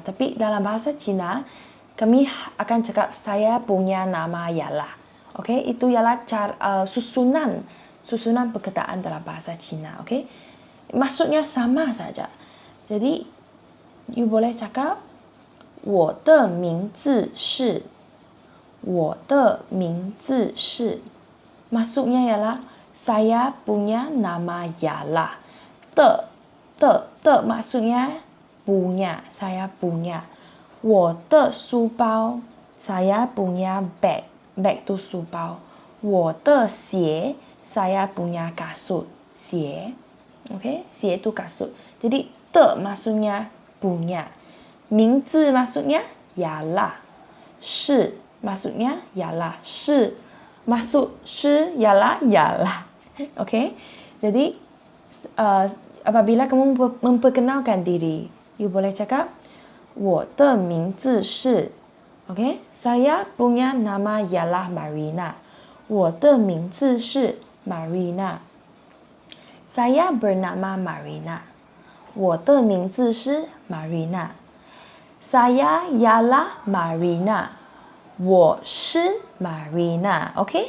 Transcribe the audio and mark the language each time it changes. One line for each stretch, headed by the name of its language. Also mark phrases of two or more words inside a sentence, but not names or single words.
Malay: Tapi dalam bahasa Cina, kami akan cakap saya punya nama ialah. Okey, itu ialah susunan perkataan dalam bahasa Cina. Okey, maksudnya sama saja. Jadi you boleh cakap
Chinese: 我的名字是
Malay: maksudnya ialah saya punya nama ialah. De maksudnya punya, saya punya.
Chinese: 我的书包
Malay: saya punya bag tu 书包。
Chinese: 我的鞋
Malay: saya punya kasut, 鞋。Okey, 鞋 tu kasut. Jadi de maksudnya punya. 名字 maksudnya ialah. 是 maksudnya ialah. 是 maksud 是 ialah. Okey. Jadi apabila kamu memperkenalkan diri, you boleh cakap
Chinese: 我的名字是
Malay: Okey, saya punya nama ialah Marina.
Chinese: 我的名字是 Marina.
Malay: Saya bernama Marina.
Chinese: 我的名字是 Marina.
Malay: Saya ialah Marina.
Chinese: 我是 Marina. Okey?